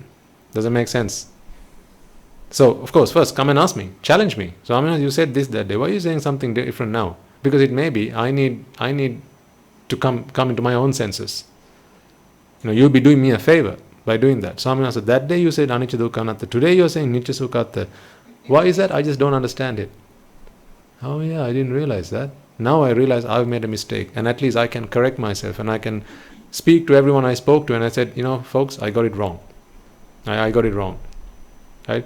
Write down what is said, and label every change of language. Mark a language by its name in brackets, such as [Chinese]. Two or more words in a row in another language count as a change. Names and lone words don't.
[English] Doesn't make sense. So, of course, first come and ask me, challenge me. So, you said this that day. Why are you saying something different now? Because it may be I need to come into my own senses. You'll be doing me a favor by doing that. So, so that day you said [Pali] anicca dukkha anatta. [English] Today you're saying [Pali] nitya sukha atta. [English] Why is that? I just don't understand it. Oh yeah, I didn't realize that. Now I realize I've made a mistake, and at least I can correct myself, and I can speak to everyone I spoke to, and I said, folks, I got it wrong. I got it wrong. Right?